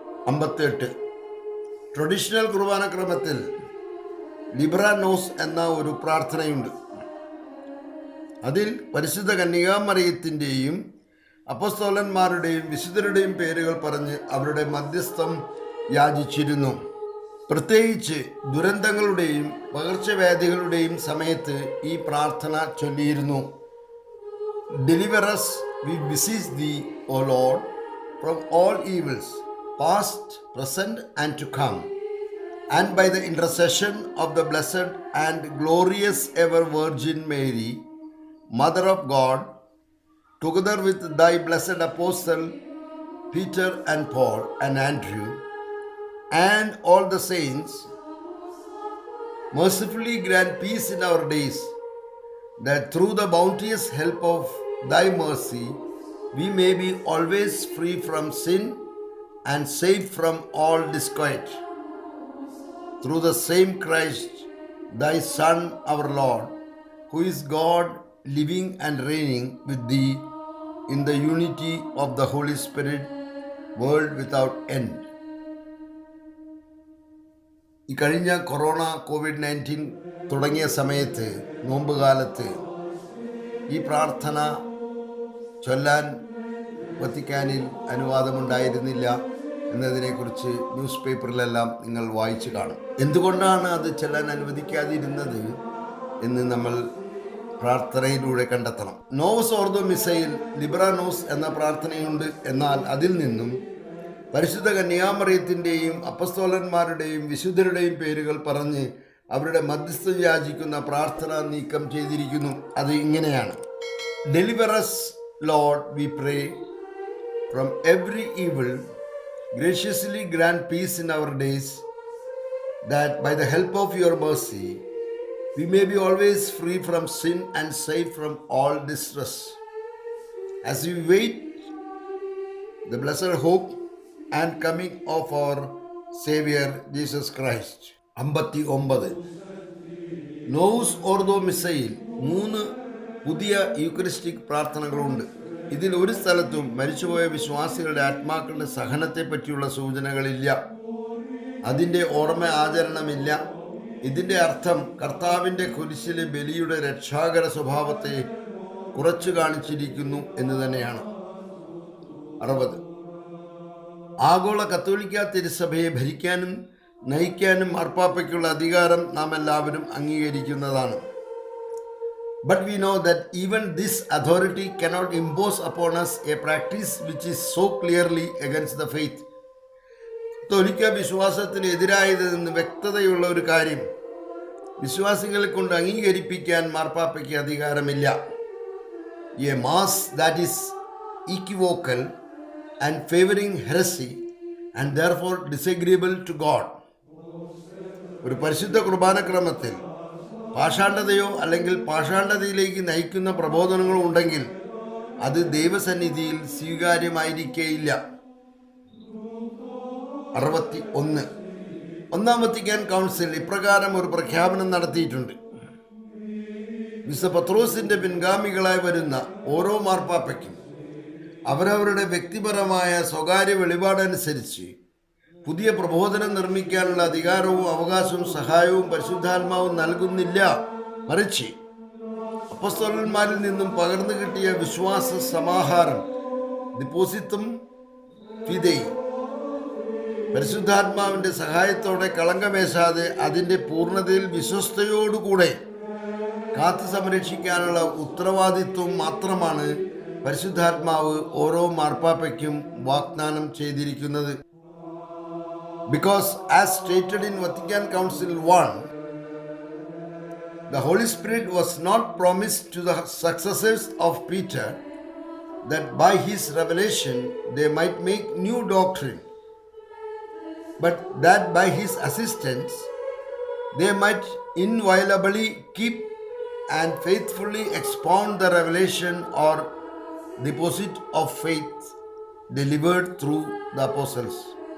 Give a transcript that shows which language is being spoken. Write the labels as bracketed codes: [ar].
[ml] 58. Traditional കുർബാനക്രമത്തിൽ ലിബ്രാനോസ് എന്ന ഒരു പ്രാർത്ഥനയുണ്ട്. അതിൽ പരിശുദ്ധ കന്യകാമറിയത്തിൻ്റെയും അപ്പോസ്തലന്മാരുടെയും വിശുദ്ധരുടെയും പേരുകൾ പറഞ്ഞ് അവരുടെ മധ്യസ്ഥം യാചിച്ചിരുന്നു. പ്രത്യേകിച്ച് ദുരന്തങ്ങളുടെയും പകർച്ചവ്യാധികളുടെയും സമയത്ത് ഈ പ്രാർത്ഥന ചൊല്ലിയിരുന്നു. [en] Deliver us, we beseech thee, O Lord, from all evils, past, present, and to come, and by the intercession of the blessed and glorious ever Virgin Mary, Mother of God, together with thy blessed apostle Peter and Paul and Andrew, and all the saints, mercifully grant peace in our days, that through the bounteous help of thy mercy we may be always free from sin and safe from all disquiet. Through the same Christ, thy Son, our Lord, who is God, living and reigning with thee in the unity of the Holy Spirit, world without end. [ml] ഈ കഴിഞ്ഞ COVID-19 തുടങ്ങിയ സമയത്ത്, നോമ്പുകാലത്ത് ഈ പ്രാർത്ഥന ചൊല്ലാൻ വത്തിക്കാനിൽ അനുവാദമുണ്ടായിരുന്നില്ല എന്നതിനെക്കുറിച്ച് news പേപ്പറിലെല്ലാം നിങ്ങൾ വായിച്ചു കാണും. എന്തുകൊണ്ടാണ് അത് ചൊല്ലാൻ അനുവദിക്കാതിരുന്നത് എന്ന് നമ്മൾ പ്രാർത്ഥനയിലൂടെ കണ്ടെത്തണം. നോവസ് ഓർദോ മിസയിൽ ലിബ്രാനോസ് എന്ന പ്രാർത്ഥനയുണ്ട്. എന്നാൽ അതിൽ നിന്നും പരിശുദ്ധ കന്യാമറിയത്തിൻ്റെയും അപ്പസ്തോലന്മാരുടെയും വിശുദ്ധരുടെയും പേരുകൾ പറഞ്ഞ് അവരുടെ മധ്യസ്ഥം യാചിക്കുന്ന പ്രാർത്ഥന നീക്കം ചെയ്തിരിക്കുന്നു. അത് ഇങ്ങനെയാണ്: [en] Deliver us, Lord, we pray, from every evil. Graciously grant peace in our days, that by the help of your mercy we may be always free from sin and safe from all distress, as we wait the blessed hope and coming of our Savior Jesus Christ. [ml] 59. Novus ഓർദോ മിസയിൽ 3 പുതിയ Eucharistic പ്രാർത്ഥനകളുണ്ട്. ഇതിൽ ഒരു സ്ഥലത്തും മരിച്ചുപോയ വിശ്വാസികളുടെ ആത്മാക്കളുടെ സഹനത്തെ പറ്റിയുള്ള സൂചനകളില്ല. അതിൻ്റെ ഓർമ്മ ആചരണമില്ല. ഇതിൻ്റെ അർത്ഥം കർത്താവിൻ്റെ കുരിശിലെ ബലിയുടെ രക്ഷാകര സ്വഭാവത്തെ കുറച്ചു കാണിച്ചിരിക്കുന്നു എന്ന് തന്നെയാണ്. 60. ആഗോള കത്തോലിക്ക തിരുസഭയെ ഭരിക്കാനും നയിക്കാനും മാർപ്പാപ്പയ്ക്കുള്ള അധികാരം നാം എല്ലാവരും അംഗീകരിക്കുന്നതാണ്. [en] But we know that even this authority cannot impose upon us a practice which is so clearly against the faith. [ml] കത്തോലിക്ക വിശ്വാസത്തിന് എതിരായതെന്ന് വ്യക്തതയുള്ള ഒരു കാര്യം വിശ്വാസികളെ കൊണ്ട് അംഗീകരിപ്പിക്കാൻ മാർപ്പാപ്പയ്ക്ക് അധികാരമില്ല. [en] A mass that is equivocal and favoring heresy and therefore disagreeable to God. [ml] ഒരു പരിശുദ്ധ കുർബാനക്രമത്തിൽ പാഷാണ്ഡതയോ അല്ലെങ്കിൽ പാഷാണ്ഡതയിലേക്ക് നയിക്കുന്ന പ്രബോധനങ്ങളോ ഉണ്ടെങ്കിൽ അത് ദൈവസന്നിധിയിൽ സ്വീകാര്യമായിരിക്കേയില്ല. 61. ഒന്നാം വത്തിക്കാൻ കൗൺസിൽ ഇപ്രകാരം ഒരു പ്രഖ്യാപനം നടത്തിയിട്ടുണ്ട്: വിശുദ്ധ പത്രോസിന്റെ പിൻഗാമികളായി വരുന്ന ഓരോ മാർപ്പാപ്പയ്ക്കും അവരവരുടെ വ്യക്തിപരമായ സ്വകാര്യ വെളിപാടനുസരിച്ച് പുതിയ പ്രബോധനം നിർമ്മിക്കാനുള്ള അധികാരവും അവകാശവും സഹായവും പരിശുദ്ധാത്മാവും നൽകുന്നില്ല. മറിച്ച് അപ്പോസ്തലന്മാരിൽ നിന്നും പകർന്നു കിട്ടിയ വിശ്വാസ സമാഹാരം ഡിപ്പോസിത്തും ഫിദൈ പരിശുദ്ധാത്മാവിൻ്റെ സഹായത്തോടെ കളങ്കമേശാതെ അതിൻ്റെ പൂർണ്ണതയിൽ വിശ്വസ്തയോടുകൂടെ കാത്തു സംരക്ഷിക്കാനുള്ള ഉത്തരവാദിത്വം മാത്രമാണ് പരിശുദ്ധാത്മാവ് ഓരോ മാർപ്പാപ്പയ്ക്കും വാഗ്ദാനം ചെയ്തിരിക്കുന്നത്. [en] Because as stated in Vatican Council 1, the Holy Spirit was not promised to the successors of Peter that by his revelation they might make new doctrine, but that by his assistance they might inviolably keep and faithfully expound the revelation or deposit of faith delivered through the apostles.